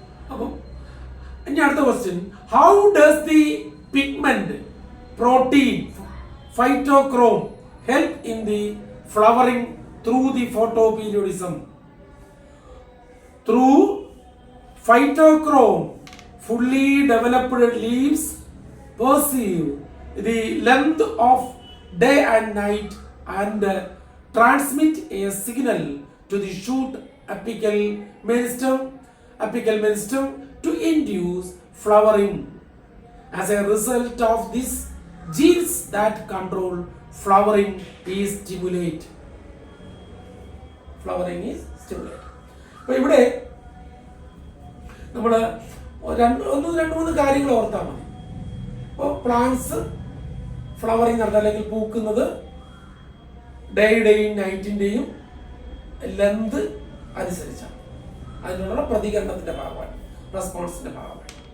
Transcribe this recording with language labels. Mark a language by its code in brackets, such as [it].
[ml] അപ്പം ഇനി അടുത്ത [en] Question, how does the pigment protein phytochrome help in the flowering through the photoperiodism? Through phytochrome, fully developed leaves perceive the length of day and night and transmit a signal to the shoot apical meristem to induce flowering. As a result of this, genes that control flowering is stimulate. Flowering is stimulate. [ml] അപ്പോൾ ഇവിടെ നമ്മൾ രണ്ട് മൂന്ന് കാര്യങ്ങൾ ഓർത്താൽ മതി. അപ്പോൾ plants flowering നടത്തുക അല്ലെങ്കിൽ പൂക്കുന്നത് ഡേയുടെയും നൈറ്റിൻ്റെയും ലെന്ത് അനുസരിച്ചാണ്, അതിനുള്ള പ്രതികരണത്തിന്റെ ഭാഗമാണ്, റെസ്പോൺസിന്റെ ഭാഗമാണ്.